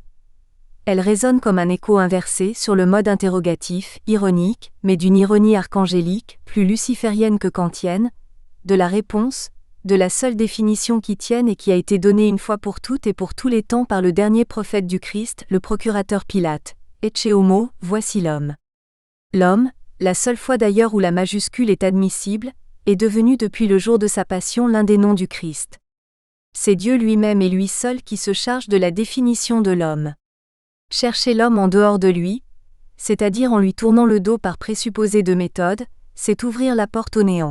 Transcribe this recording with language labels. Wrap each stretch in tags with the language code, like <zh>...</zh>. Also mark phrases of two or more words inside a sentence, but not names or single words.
<fr>Elle résonne comme un écho inversé sur le mode interrogatif, ironique, mais d'une ironie archangélique, plus luciférienne que kantienne, de la réponse, de la seule définition qui tienne et qui a été donnée une fois pour toutes et pour tous les temps par le dernier prophète du Christ, le procurateur Pilate.</fr> <la>Ecce homo,</la> <fr>voici l'homme. L'homme, la seule fois d'ailleurs où la majuscule est admissible, est devenu depuis le jour de sa passion l'un des noms du Christ. C'est Dieu lui-même et lui seul qui se charge de la définition de l'homme. Chercher l'homme en dehors de lui, c'est-à-dire en lui tournant le dos par présupposé de méthode, c'est ouvrir la porte au néant.</fr>